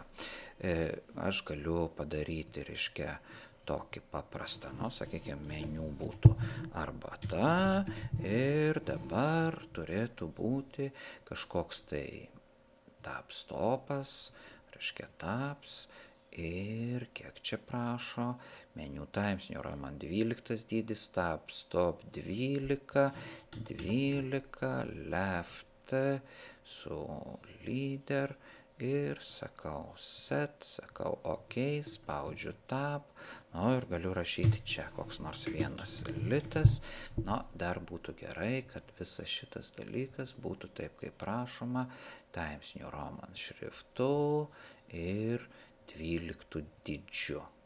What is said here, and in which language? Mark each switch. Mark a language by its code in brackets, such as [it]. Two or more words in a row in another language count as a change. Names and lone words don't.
[lt] Aš galiu padaryti, tokį paprastą, sakykime, meniu būtų arbata ir dabar turėtų būti kažkoks tai tabs topas, tabs ir kiek čia prašo, meniu Times New Roman 12 dydis, [en] tabs top [lt] 12, left su leader ir sakau set, sakau ok, spaudžiu tab, ir galiu rašyti čia koks nors 1 litas. Dar būtų gerai, kad visas šitas dalykas būtų taip, kaip prašoma, Times New Roman šriftu ir 12 dydžiu.